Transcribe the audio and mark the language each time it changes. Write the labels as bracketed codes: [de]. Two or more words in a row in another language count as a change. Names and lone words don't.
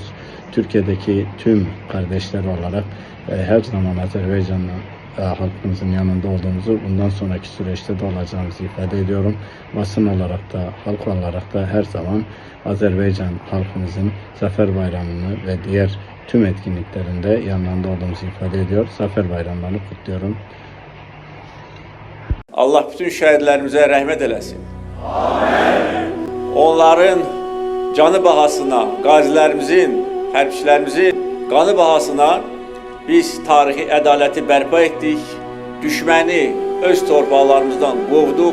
[tr] Türkiye'deki tüm kardeşler olarak her zaman Azerbaycan'la halkımızın yanında olduğumuzu, bundan sonraki süreçte de olacağımızı ifade ediyorum. Basın olarak da, halk olarak da her zaman Azerbaycan halkımızın Zafer Bayramı'nı ve diğer tüm etkinliklerinde yanlarında olduğumuzu ifade ediyor. Zafer Bayramlarını kutluyorum. [az] Allah bütün şəhidlərimizə rəhmət eləsin. Amin. Onların canı bahasına, qazilərimizin, hərbçilərimizin qanı bahasına biz tarixi ədaləti bərpa etdik. Düşməni öz torpaqlarımızdan qovduq.